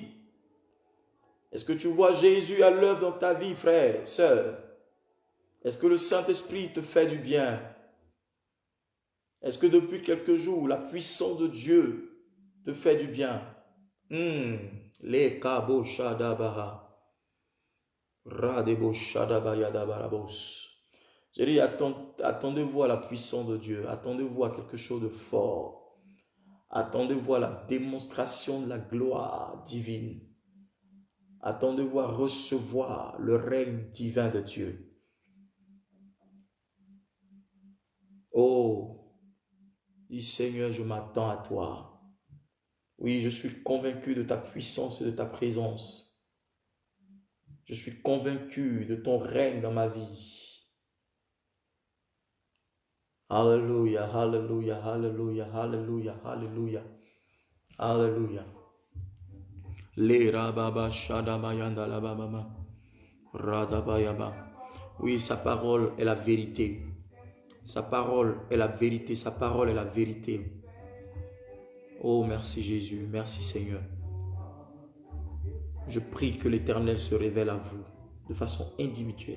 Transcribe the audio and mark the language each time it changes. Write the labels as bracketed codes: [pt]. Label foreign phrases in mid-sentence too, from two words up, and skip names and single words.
[fr] Est-ce que tu vois Jésus à l'œuvre dans ta vie, frère, sœur? Est-ce que le Saint-Esprit te fait du bien? Est-ce que depuis quelques jours, la puissance de Dieu te fait du bien? Les kabo shadabaha. Radebo shadabayadabarabos. J'ai dit, attendez-vous à la puissance de Dieu. Attendez-vous à quelque chose de fort. Attendez-vous à la démonstration de la gloire divine. Attendez-vous à recevoir le règne divin de Dieu. Oh, dis Seigneur, je m'attends à toi. Oui, je suis convaincu de ta puissance et de ta présence. Je suis convaincu de ton règne dans ma vie. Alléluia, alléluia, alléluia, alléluia, alléluia, alléluia. Les rababa shadabayanda lababa radabayaba. Oui, sa parole est la vérité. Sa parole est la vérité. Sa parole est la vérité. Oh, merci Jésus. Merci Seigneur. Je prie que l'Éternel se révèle à vous de façon individuelle.